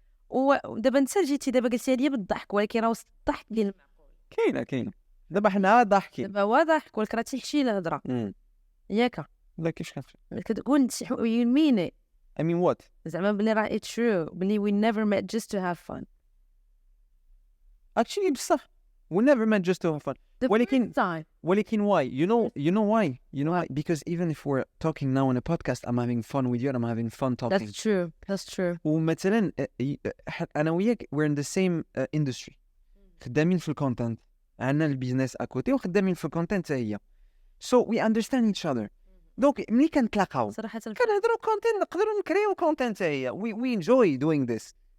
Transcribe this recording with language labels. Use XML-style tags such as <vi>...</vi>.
<ar>ودابا انت جيتي دابا قلتي لي بالضحك، ولكن راه وسط الضحك ديال كاينه دابا حنا ضاحكين، دابا هو ضحك ولكن راه تيحشي الهضره ياك. لا كيفاش كنفهم كتقول</ar> <en>you mean I mean what</en> <ar>زعما بلي راه</ar> <en>It's true بلي we never met just to have fun. actually</en> <ar>بصح</ar> <en>we never met just to have fun. ولكن why you know why because even if we're talking now on a podcast I'm having fun with you and I'm having fun talking. That's true.</en> <ar>ومثلا انا وياك</ar> <en>we're in the same industry،</en> <ar>خدامين في الكونتنت، عندنا البيزنس اكوتي وخدامين في الكونتنت هي،</ar> <en>so we understand each other.</en> <ar>دونك ملي كنتلاقاو صراحه كنهضروا كونتنت، نقدروا نكريو كونتنت هي</ar> <en>we enjoy doing this.</en>